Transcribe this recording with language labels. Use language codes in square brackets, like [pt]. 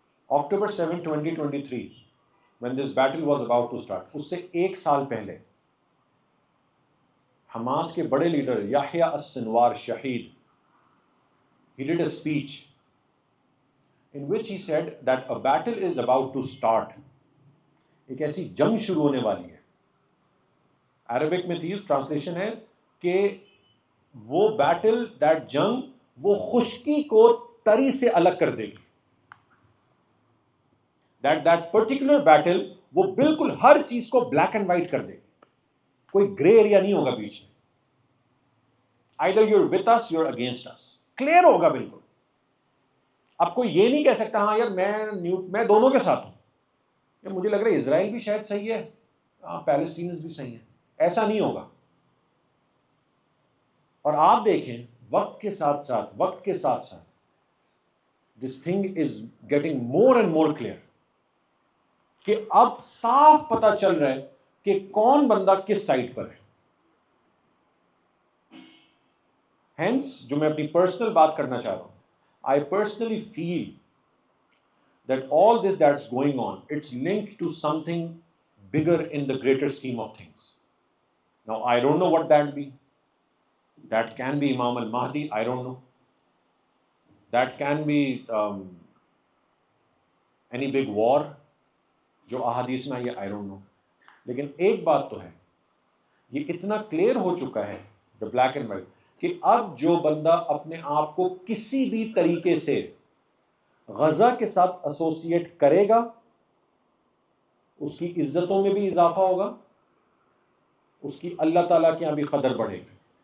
[en] October 7, 2023 when this battle was about to start، [ur] اس سے ایک سال پہلے حماس کے بڑے لیڈر یحییٰ السنوار شہید، [en] he did a speech in which he said that a battle is about to start. [ur] ایک ایسی جنگ شروع ہونے والی ہے. عربک میں تھی ٹرانسلیشن ہے کہ وہ بیٹل، دیٹ جنگ، وہ خشکی کو تری سے الگ کر دے گی. [en] that particular battle [ur] وہ بالکل ہر چیز کو بلیک اینڈ وائٹ کر دے گی. کوئی گرے ایریا نہیں ہوگا بیچ میں. [en] either you're with us, you're against us. [ur] Clear ہوگا بالکل. اب کوئی یہ نہیں کہہ سکتا ہاں یار میں دونوں کے ساتھ ہوں، یا مجھے لگ رہا ہے اسرائیل بھی شاید صحیح ہے، پیلسٹینز بھی صحیح ہیں. ایسا نہیں ہوگا. اور آپ دیکھیں وقت کے ساتھ ساتھ [en] this thing is getting more and more clear, [ur] کہ اب صاف پتہ چل رہا ہے کہ کون بندہ کس سائڈ پر ہے. ہینس جو میں اپنی پرسنل بات کرنا چاہ رہا ہوں، [en] I personally feel that all this that's going on, it's linked to something bigger in the greater scheme of things. Now I don't know what that be. That can be Imam al-Mahdi, I don't know. That can be any big war [ur] جو احادیث میں آئی، [en] I don't know. [ur] لیکن ایک بات تو ہے، یہ اتنا کلیئر ہو چکا ہے [en] the black and white، [ur] کہ اب جو بندہ اپنے آپ کو کسی بھی طریقے سے غزہ کے ساتھ ایسوسیٹ کرے گا، اس کی عزتوں میں بھی اضافہ ہوگا، اس کی اللہ تعالیٰ کے یہاں بھی قدر بڑھے گی.